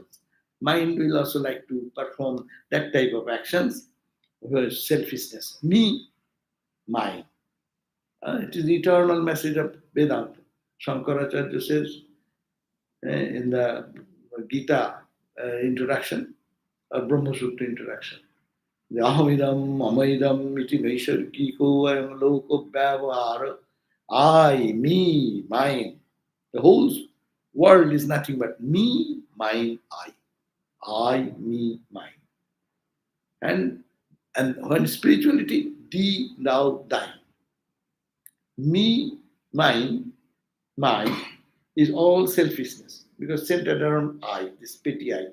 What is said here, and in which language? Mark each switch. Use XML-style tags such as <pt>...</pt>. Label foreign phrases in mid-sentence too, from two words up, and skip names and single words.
<en>Mind will also like to perform that type of actions where selfishness. Me, mine. It is the eternal message of Vedanta. Shankaracharya says in the Gita introduction, or Brahma Sutra introduction, the</en> <sa>ahamidam, amaidam, iti naisargiko, ayam loko vyavahara,</sa> <en>I, me, mine. The whole world is nothing but me, mine, I. I, me, mine. And when spirituality, thee, thou, thine. Me, mine, mine is all selfishness because centered around I, this petty I.</en>